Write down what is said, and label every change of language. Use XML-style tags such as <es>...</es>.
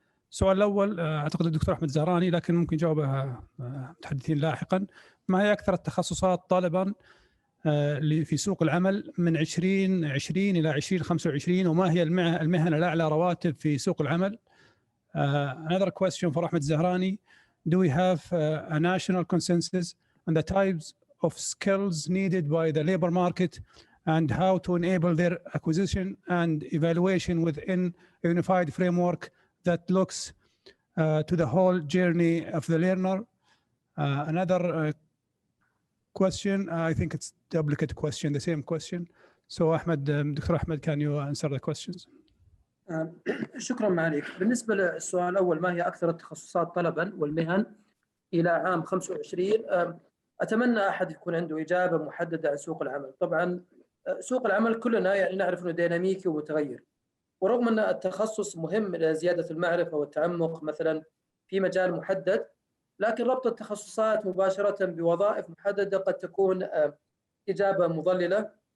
<ar>السؤال الأول أعتقد الدكتور أحمد الزهراني، لكن ممكن جاوبها متحدثين لاحقا. ما هي أكثر التخصصات طلبا في سوق العمل من 2020 إلى 2025، وما هي المهن الأعلى رواتب في سوق العمل؟</ar> <en>Another question for Ahmed Zahrani. Do we have a national consensus on the types of skills needed by the labor market and how to enable their acquisition and evaluation within a unified framework that looks to the whole journey of the learner? Another question, I think it's duplicate question, the same question. So Ahmed, Dr. Ahmed, can you answer the questions?</en> <ar>شكرا معاليك. بالنسبة للسؤال الأول، ما هي أكثر التخصصات طلبا والمهن إلى عام 25؟ أتمنى أحد يكون عنده إجابة محددة عن سوق العمل. طبعا سوق العمل كلنا يعني نعرف أنه ديناميكي ومتغير، ورغم أن التخصص مهم لزيادة المعرفة والتعمق مثلا في مجال محدد، لكن ربط التخصصات مباشرة بوظائف محددة قد تكون إجابة مضللة.</ar>